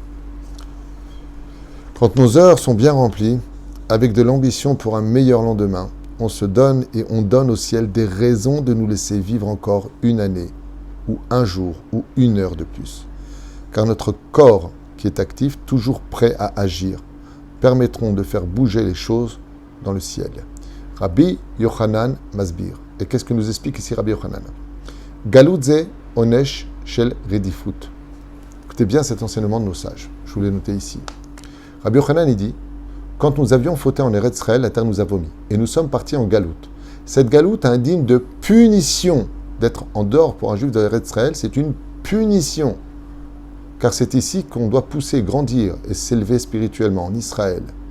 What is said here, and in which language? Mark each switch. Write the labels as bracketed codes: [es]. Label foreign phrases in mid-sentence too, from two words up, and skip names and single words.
[fr] Quand nos heures sont bien remplies, avec de l'ambition pour un meilleur lendemain, on se donne et on donne au ciel des raisons de nous laisser vivre encore une année, ou un jour, ou une heure de plus. Car notre corps, qui est actif, toujours prêt à agir, permettront de faire bouger les choses dans le ciel. [he] רבי יוחנן מסביר. [fr] Et qu'est-ce que nous explique ici Rabbi Yochanan? [he] גלות זה עונש של רדיפות. [fr] Écoutez bien cet enseignement de nos sages. Je vous l'ai noté ici. Rabbi Yochanan, il dit, quand nous avions fauté en Eretz Israël, la terre nous a vomi. Et nous sommes partis en galoute. Cette galoute indigne de punition. D'être en dehors pour un juif de Eretz Israël, c'est une punition. Car c'est ici qu'on doit pousser, grandir et s'élever spirituellement, en Israël.